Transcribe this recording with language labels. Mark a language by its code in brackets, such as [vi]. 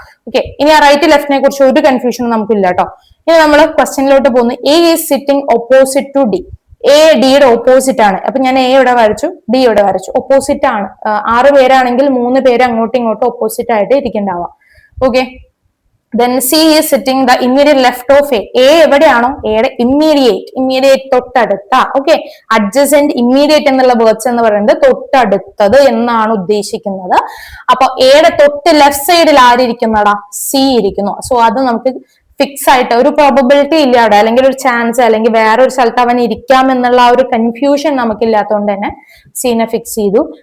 [ml] Okay, ഇനി ആ right ലെഫ്റ്റിനെ കുറിച്ച് ഒരു കൺഫ്യൂഷൻ നമുക്കില്ല കേട്ടോ. ഇനി നമ്മൾ ക്വസ്റ്റ്യനിലോട്ട് പോകുന്നു. [en] A is sitting opposite to D. [ml] A ഡിയുടെ ഓപ്പോസിറ്റ് ആണ്. അപ്പൊ ഞാൻ എ ഇവിടെ വരച്ചു, ഡി ഇവിടെ വരച്ചു. ഓപ്പോസിറ്റ് ആണ്. 6 പേരാണെങ്കിൽ 3 പേര് അങ്ങോട്ടും ഇങ്ങോട്ടും ഓപ്പോസിറ്റ് ആയിട്ട് ഇരിക്കണ്ടാവാം. Okay, [en] Then C is sitting the immediate left of A. [ml] A എവിടെയാണോ എയുടെ ഇമ്മീഡിയറ്റ് തൊട്ടടുത്ത. ഓക്കെ, അഡ്ജസന്റ് ഇമ്മീഡിയറ്റ് എന്നുള്ള വേർഡ്സ് എന്ന് പറയുന്നത് തൊട്ടടുത്തത് എന്നാണ് ഉദ്ദേശിക്കുന്നത്. അപ്പൊ എയുടെ തൊട്ട് ലെഫ്റ്റ് സൈഡിൽ ആരിയ്ക്കുന്നടാ? സി ഇരിക്കുന്നു. സോ അത് നമുക്ക് ഫിക്സ് ആയിട്ട് ഒരു പ്രോബബിലിറ്റി ഇല്ല അവിടെ, അല്ലെങ്കിൽ ഒരു ചാൻസ്, അല്ലെങ്കിൽ വേറൊരു സ്ഥലത്ത് അവൻ ഇരിക്കാം എന്നുള്ള ആ ഒരു കൺഫ്യൂഷൻ നമുക്കില്ലാത്തതുകൊണ്ട് തന്നെ സീനെ ഫിക്സ് ചെയ്തു.